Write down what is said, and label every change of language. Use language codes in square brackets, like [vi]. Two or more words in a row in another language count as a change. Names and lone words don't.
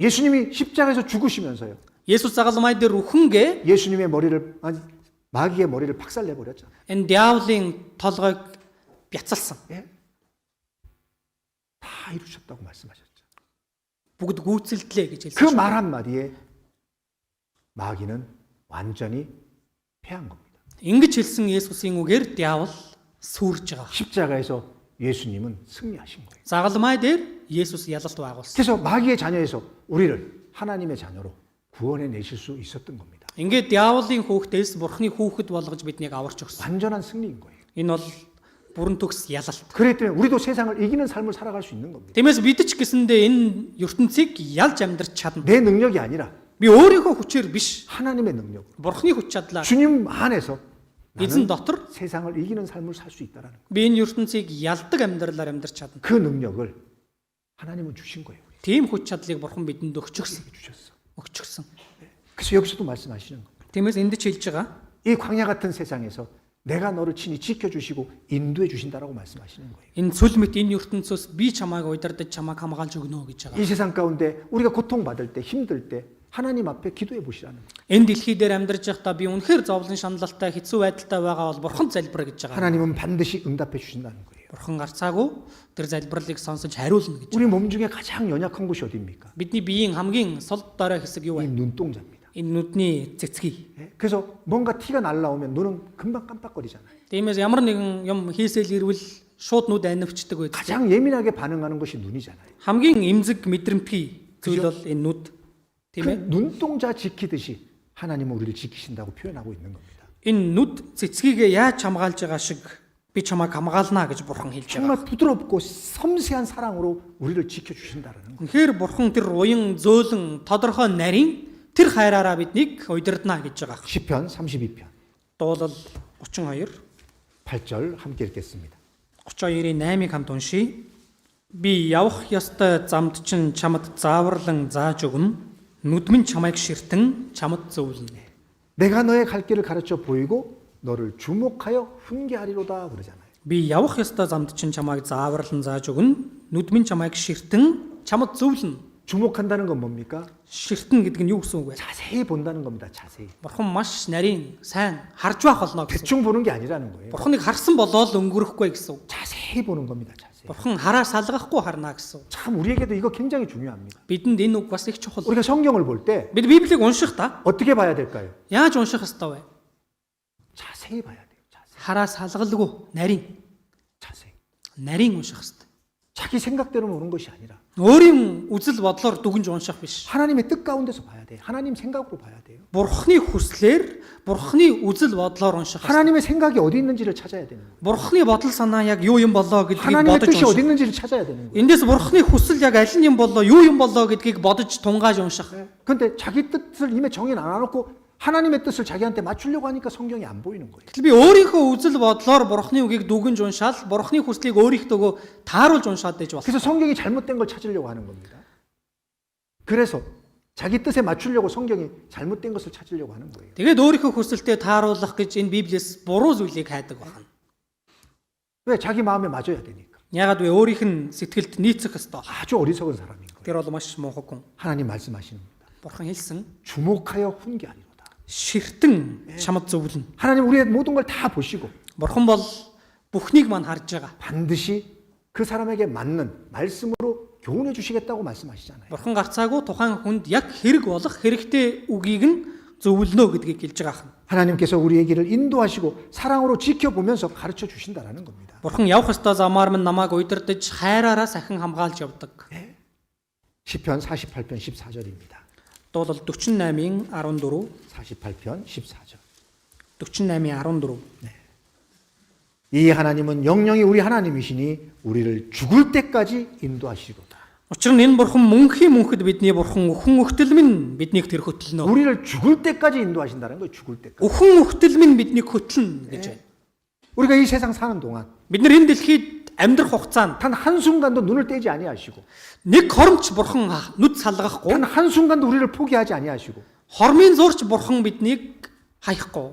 [ko] 예수님이 십자가에서 죽으시면서요. [mn] Есүс загалмай дээр үхэнгээ [ko] 예수님의 머리를 아니 마귀의 머리를 박살내 버렸잖아요. [mn] энэ диаволын толгойг бяцалсан. [ko] 예? 다 이루셨다고 말씀하셨죠. [mn] Бүгд гүйцэлдлээ гэж [ko] 그 [mn] хэлсэн. [ko] 말 한마디에 마귀는 완전히 패한 겁니다. [mn] Ингэж хэлсэн Есүсийн үгээр диавол сүрж байгаа. [ko] 십자가에서 예수님은 승리하신 거예요. [mn] Загалмай дээр Есүс ялалт байгуулсан. [ko] 그래서 마귀의 자녀에서 우리를 하나님의 자녀로 구원해 내실 수 있었던 겁니다. [mn] Ингээд диаволын хүүхдээс бурхны хүүхэд болгож биднийг аварч өгсөн. [ko] 완전한 승리인 거예요. [mn] Энэ бол бүрэн төгс ялалт. [ko] 그렇기 때문에 우리도 세상을 이기는 삶을 살아갈 수 있는 겁니다. [mn] Тиймээс бид ч гэсэндээ энэ ертөнцийг ялж амьдрч чадна. [ko] 내 능력이 아니라 [mn] Би өөрийнхөө хүчээр биш, [ko] 하나님의 능력. [mn] бурхны хүч чадлаар [ko] 주님 안에서 [mn] эзэн [ko] 나는 [mn] дотор [ko] 세상을 이기는 삶을 살 수 있다라는 거예요. [mn] би энэ ертөнцийг ялдаг амьдралаар амьдрч чадна. [ko] 그 능력을 하나님은 주신 거예요. 우리. [mn] Тийм хүч чадлыг бурхан бидэнд өгчихсөн. [ko] 주셨어. [mn] Өгчихсөн. [ko] 그래서 여기서도 말씀하시는 거예요. [mn] Тиймээс энд ч хэлж байгаа. [ko] 이 광야 같은 세상에서 내가 너를 친히 지켜주시고 인도해 주신다라고 말씀하시는 거예요. [mn] Энэ цөл мэт энэ ертөнцөөс би чамайг удирдах, чамайг хамгаалж өгнө гэж байгаа. [ko] 이 세상 가운데 우리가 고통받을 때 힘들 때 하나님 앞에 기도해 보시라는 거예요. [mn] Энэ дэлхий дээр амьдарч байхдаа би үнэхээр зовлон шаналлалтай хэцүү байдалтай байгаа бол бурхан залбираа гэж байгаа. [ko] 하나님은 반드시 응답해 주신다는 거예요. [mn] Бурхан гарцаагүй тэр залбирлыг сонсож хариулна гэж. [ko] 우리 몸 중에 가장 연약한 곳이 어디입니까? [mn] Бидний биеийн хамгийн сул дорой хэсэг юу [ko] 이 [mn] вэ? [ko] 눈동자입니다. [mn] Энэ нүдний цэцгий. [ko] 예? 그래서 뭔가 티가 날라오면 눈은 금방 깜빡거리잖아요. [mn] Тиймээс ямар нэгэн юм хийсэл ирвэл шууд нүд анивчдаг байдаг. [ko] 가장 예민하게 반응하는 것이 눈이잖아요. [mn] Хамгийн эмзэг мэдрэмтгий зүйл бол энэ нүд. Тийм [ko] 그 [mn] ээ. [ko] 눈동자 지키듯이 하나님은 우리를 지키신다고 표현하고 있는 겁니다. [mn] Энэ нүд цэцгийгээ яаж хамгаалж байгаа шиг Би чамайг хамгаална гэж Бурхан хэлж байгаа. [ko] 정말 부드럽고 섬세한 사랑으로 우리를 지켜주신다라는 거예요. [mn] Үнэхээр Бурхан тэр уян зөөлөн тодорхой нарийн тэр хайраараа биднийг удирдна гэж байгаа. [ko] 시편 32편 [mn] Дуулал 32 [ko] 8절 함께 읽겠습니다. [mn] 32-ийн 8-ыг хамт уншийе. Би явах ёстой замд чинь чамд зааварлан зааж өгнө. нүдмэн чамайг ширтэн чамд зөвлөнө. [ko] 내가 너의 갈 길을 가르쳐 보이고 너를 주목하여 훈계하리로다 그러잖아요. [mn] Би явах ёстой замд чинь чамайг зааварлан зааж өгнө. нүдмэн чамайг ширтэн чамд зөвлөнө. [ko] 주목한다는 건 뭡니까? [mn] Ширтэн гэдэг нь юу гэсэн үг вэ? [ko] 자세히 본다는 겁니다. 자세히. [mn] Бурхан маш нарийн сайн харж байх болно гэсэн. [ko] 대충 보는 게 아니라는 거예요. [mn] Бурханыг харсан болоод өнгөрөхгүй гэсэн үг. [ko] 자세히 보는 겁니다. 자세히. [mn] Бурхан хараа салгахгүй харна гэсэн үг. [ko] 참 우리에게도 이거 굉장히 중요합니다. [mn] Бидэнд энэ үг бас их чухал. [ko] 우리가 성경을 볼 때 [mn] Бид Библийг уншихдаа [ko] 어떻게 봐야 될까요? [mn] яаж унших ёстой вэ? [ko] 자세히 봐야 돼요. 자세히. [mn] Хараа салгалгүй нарийн [ko] 자세히. [mn] нарийн унших ёстой. [ko] 자기 생각대로 오는 것이 아니라 [mn] Өөрийн үзэл бодлоор дүгнж унших биш. [ko] 하나님의 뜻 가운데서 봐야 돼. 하나님 생각으로 봐야 돼요. [mn] Бурханы хүслээр, Бурханы үзэл бодлоор унших ёстой. [ko] 하나님의 생각이 어디 있는지를 찾아야 되는 거예요. [mn] Бурханы бодол санаа яг юу юм болоо гэдгийг [ko] 하나님의 [mn] бодож [ko] 뜻이 어디 [mn] унших. [ko] 있는지를 찾아야 되는 거예요. [mn] Эндээс Бурханы хүсэл яг аль нь юм болоо, юу юм болоо гэдгийг бодож тунгааж унших. [ko] 근데 자기 뜻을 이미 정해 놔놓고 하나님의 뜻을 자기한테 맞추려고 하니까 성경이 안 보이는 거예요. [mn] Гэтэл би өөрийнхөө үзэл бодлоор Бурханы үгийг дүгнж уншаал, Бурханы хүслийг өөрийнхөөгөө тааруулж уншаад байж болно. [ko] 그래서 성경이 잘못된 걸 찾으려고 하는 겁니다. 그래서 자기 뜻에 맞추려고 성경이 잘못된 것을 찾으려고 하는 거예요. [mn] Тэгээд өөрийнхөө хүсэлтэд тааруулах гэж энэ Библиэс буруу зүйлийг хайдаг байна. [ko] 왜? 자기 마음에 맞아야 되니까. [mn] Ягаад вэ? Өөрийнх нь сэтгэлд нийцэх ёстой. [ko] 아주 어리석은 사람인 거예요. [mn] Тэр бол маш муухай хүн. [ko] 하나님 말씀하시는 겁니다. [mn] Бурхан хэлсэн [ko] 주목하여 훈계하리로다. [mn] ширтэн чамд зөвлөн. [ko] 하나님 우리의 모든 걸 다 보시고 [mn] Бурхан бол бүхнийг мань харж байгаа. [ko] 반드시 그 사람에게 맞는 말씀으로 교훈해 주시겠다고 말씀하시잖아요. [mn] Бурхан гарцаагүй тухайн хүнд яг хэрэг болох хэрэгтэй үгийг нь зөвлөнө гэдгийг хэлж байгаа юм. [ko] 하나님께서 우리의 길을 인도하시고 사랑으로 지켜보면서 가르쳐 주신다라는 겁니다. [mn] Бурхан явах ёстой замаар минь намайг удирдах хайраараа сахин хамгаалж явдаг. [ko] 시편 48편 14절입니다. [mn] Дуулал 48-ийн 14, [ko] 48편 14절. [mn] 48-ийн 14. [ko] 이 하나님은 영영이 우리 하나님이시니 우리를 죽을 때까지 인도하시리로다. [mn] Учир нь энэ бурхан мөнхийн мөнхөд бидний бурхан өхөн өхтөл минь биднийг тэр хөтлөнө. [ko] 우리를 죽을 때까지 인도하신다는 거예요. 죽을 때까지. [mn] Өхөн өхтөл минь биднийг хөтлөнө гэж байна. [ko] 우리가 이 세상 사는 동안 [mn] Бид нар энэ дэлхийд амьдрах хугацаанд [ko] 단 한순간도 눈을 떼지 아니하시고 [mn] нэг хоромч бурхан нүд салгахгүй, [ko] 단 한순간도 우리를 포기하지 아니하시고 [mn] хормын зурч бурхан биднийг хаяхгүй.